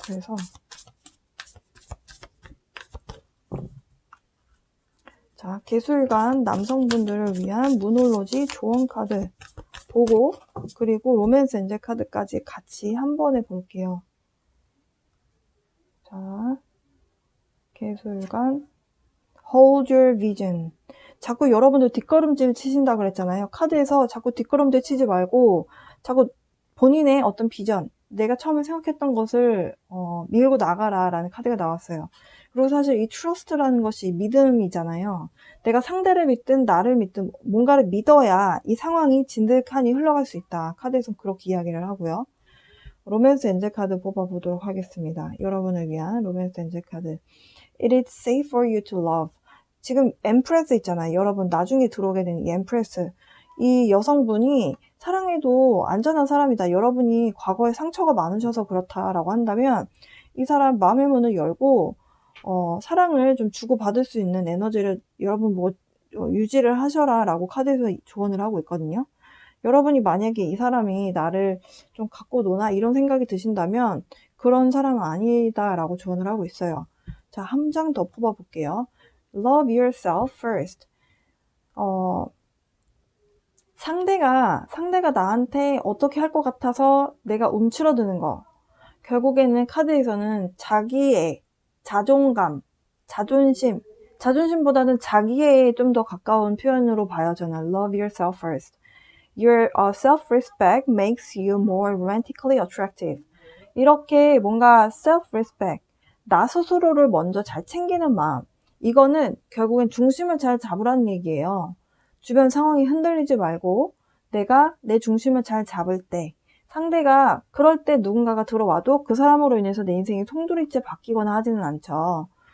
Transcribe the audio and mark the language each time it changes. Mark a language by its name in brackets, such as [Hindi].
[Korean] 그래서 자, 개술관 남성분들을 위한 무놀로지 조언 카드 보고 그리고 로맨스 엔젤 카드까지 같이 한 번에 볼게요. [English] 자, 개술관 Hold your vision. [Korean] 자꾸 여러분들 뒷걸음질 치신다 그랬잖아요. 카드에서 자꾸 뒷걸음질 치지 말고 자꾸 본인의 어떤 비전, 내가 처음에 생각했던 것을 밀고 나가라 라는 카드가 나왔어요. 그리고 사실 이 trust라는 것이 믿음이잖아요. 내가 상대를 믿든 나를 믿든 뭔가를 믿어야 이 상황이 진득하니 흘러갈 수 있다. 카드에서는 그렇게 이야기를 하고요. 로맨스 엔젤 카드 뽑아보도록 하겠습니다. 여러분을 위한 로맨스 엔젤 카드. [English] It is safe for you to love. [Korean] 지금 엠프레스 있잖아요. 여러분 나중에 들어오게 되는 이 엠프레스. 이 여성분이 사랑해도 안전한 사람이다. 여러분이 과거에 상처가 많으셔서 그렇다라고 한다면 이 사람 마음의 문을 열고 사랑을 좀 주고받을 수 있는 에너지를 여러분 유지를 하셔라 라고 카드에서 조언을 하고 있거든요. 여러분이 만약에 이 사람이 나를 좀 갖고 노나 이런 생각이 드신다면 그런 사람은 아니다 라고 조언을 하고 있어요. 자, 한 장 더 뽑아볼게요. [English] Love yourself first. [Korean] 상대가 나한테 어떻게 할 것 같아서 내가 움츠러드는 거. 결국에는 카드에서는 자기의 자존감, 자존심보다는 자기에 좀 더 가까운 표현으로 봐요. 저는 [English] love yourself first. Your self-respect makes you more romantically attractive. [Korean] 이렇게 뭔가 self-respect, 나 스스로를 먼저 잘 챙기는 마음. 이거는 결국엔 중심을 잘 잡으라는 얘기예요. 주변 상황이 흔들리지 말고 내가 내 중심을 잘 잡을 때 상대가 그럴 때 누군가가 들어와도 그 사람으로 인해서 내 인생이 송두리째 바뀌거나 하지는 않죠.